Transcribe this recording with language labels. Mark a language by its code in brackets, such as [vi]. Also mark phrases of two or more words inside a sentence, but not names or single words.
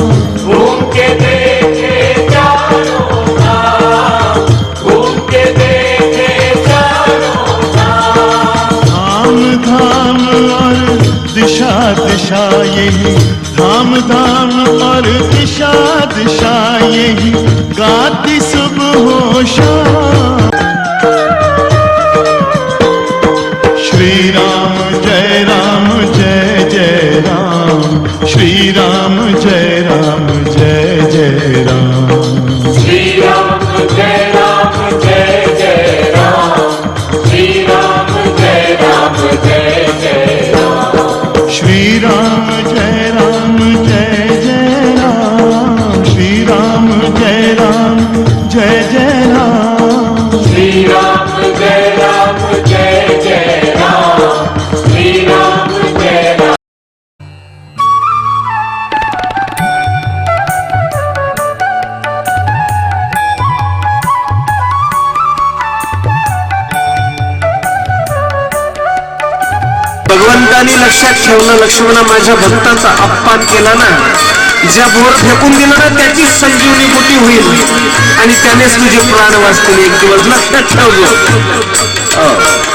[hi] घूम के देखे चारों धाम, घूम के देखे चारों धाम। धाम धाम और दिशा दिशा यही, धाम धाम और दिशा दिशा यही गाती सुबह हो शाम। श्री राम जय जय राम, श्री राम जय जय राम, श्री राम जय जय राम, श्री राम जय जय राम, श्री राम जय जय राम, श्री राम जय जय राम, श्री राम जय जय राम, श्री राम जय राम। [mr] भगवंतानी लक्षात ठेवलं, लक्ष्मणा माझ्या भक्ताचा अपमान केला ना, ज्या बोर फेकून दिला ना त्याचीच संजीवनी मोठी होईल आणि त्यानेच तुझे प्राण वाचतील एक दिवस, लक्षात ठेवलं।